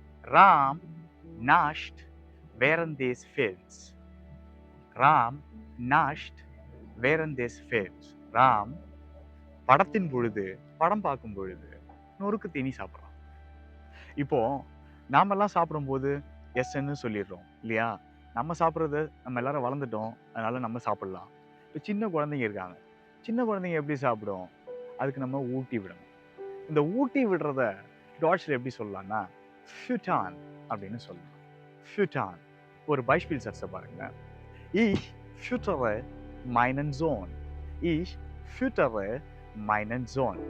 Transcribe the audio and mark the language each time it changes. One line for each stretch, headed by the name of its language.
German: ராம் நாஷ்ட் während des Films. ராம் நாஷ்ட் während des Films.
Tamil: Ram படத்தின் பொழுது, படம் பார்க்கும் பொழுது நொறுக்கு தீனி சாப்பிட்றான். இப்போ நாமெல்லாம் சாப்பிடும்போது எஸ்ன்னு சொல்லிடுறோம் இல்லையா? நம்ம சாப்பிட்றது, நம்ம எல்லாரும் வளர்ந்துட்டோம், அதனால நம்ம சாப்பிடலாம். இப்போ சின்ன குழந்தைங்க இருக்காங்க. சின்ன குழந்தைங்க எப்படி சாப்பிடும்? அதுக்கு நம்ம ஊட்டி விடணும். இந்த ஊட்டி விடுறத டாட்ச்ல எப்படி சொல்லலாம்னா ஃபியூட்டான் அப்படின்னு சொல்லலாம். ஃபியூட்டான். ஒரு பைஸ்பிள் சட்ஸை பாருங்க.
German: Ich füttere meinen Sohn. Ich füttere meinen Sohn.